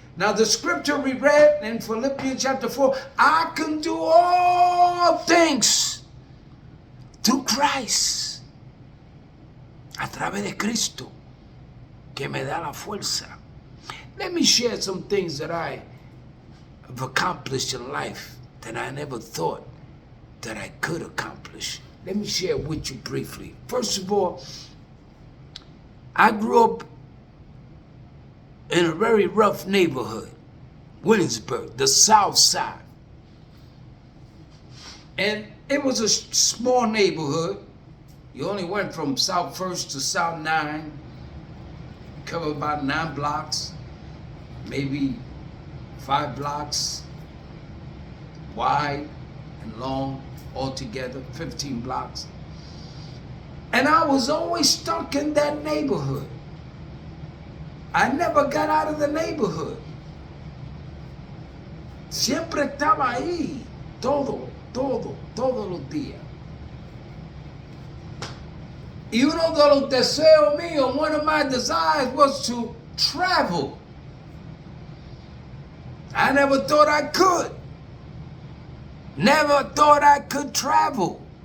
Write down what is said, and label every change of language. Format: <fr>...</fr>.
<en>Now the scripture we read in Philippians chapter 4, I can do all things through Christ.</en> <es>A través de Cristo, que me da la fuerza.</es> <en>Let me share some things that I have accomplished in life that I never thought that I could accomplish. Let me share with you briefly. First of all, I grew up in a very rough neighborhood, Williamsburg, the South Side. And it was a small neighborhood. You only went from South 1st to South 9, covered about 9 blocks, maybe 5 blocks wide and long, altogether 15 blocks. And I was always stuck in that neighborhood. I never got out of the neighborhood.</en> <es>Siempre estaba ahí, todos los días. Y uno de los deseos míos,</es> <en>one of my desires was to travel. I never thought I could. Never thought I could travel.</en>